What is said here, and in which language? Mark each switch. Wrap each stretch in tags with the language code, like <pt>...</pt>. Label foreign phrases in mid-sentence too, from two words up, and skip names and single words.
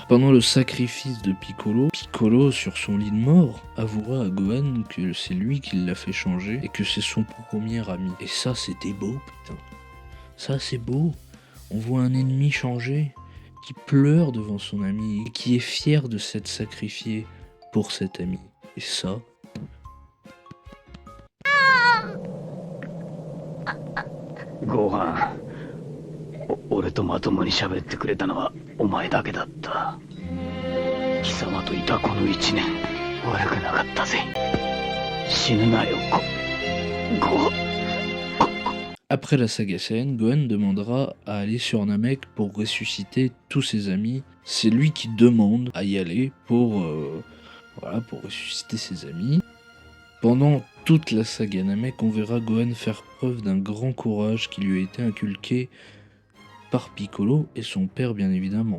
<fr>Pendant le sacrifice de Piccolo, Piccolo, sur son lit de mort, avouera à Gohan que c'est lui qui l'a fait changer et que c'est son premier ami. Et ça, c'était beau, putain. Ça, c'est beau. On voit un ennemi changer, qui pleure devant son ami et qui est fier de s'être sacrifié pour cet ami. Et ça...</fr> <ja>Gohan, 俺とまともに喋ってくれたのはお前だけだった。貴様といたこの1年悪くなかったぜ。死ぬなよ、</ja> <fr>Après la saga Saiyan, Gohan demandera à aller sur Namek pour ressusciter tous ses amis. C'est lui qui demande à y aller pour ressusciter ses amis. Pendant toute la saga Namek, on verra Gohan faire preuve d'un grand courage qui lui a été inculqué par Piccolo et son père bien évidemment.</fr>